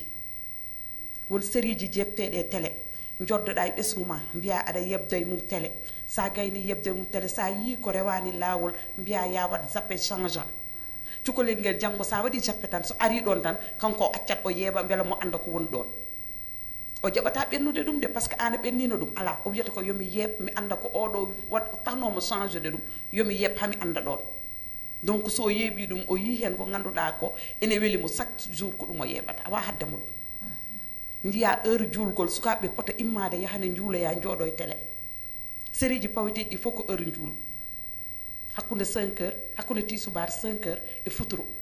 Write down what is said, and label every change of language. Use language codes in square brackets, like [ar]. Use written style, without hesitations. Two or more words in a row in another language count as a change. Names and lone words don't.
[ff] won série ji jefteɗe télé joddoɗa e ɓesgu ma mbiya aɗa yebda e mum télé sa gayni yebda e mum télé sa yi ko rewani lawol mbiya ya wat [fr] zappe changeant [ff] cukalel ngel janggo sa waɗi zappe tan so ari ɗon tan kanko o accat o yeeɓa beela mo anda ko woni ɗon o jaɓata ɓennude ɗum de [fr] par ce que [ff] an a ɓennino ɗum ala o wiyata ko yomi yeeb mi anda ko oɗo wat tahnomo [fr] changé de [ff] ɗum yomi yeeb hami anda ɗon donc so yeeɓi ɗum o yi hen ko ganduɗa ko ene weeli mo [fr] chaque jour [ff] ko ɗum o yeeɓata awa haddemo ɗum jiya heure juulgol sukaɓeɓe pota immade yahane juuloya jooɗo e télé série ji paweteɗi ɗi fof ko heure juulu hakkude 5 heures hakkude tisubar 5 heures e futuro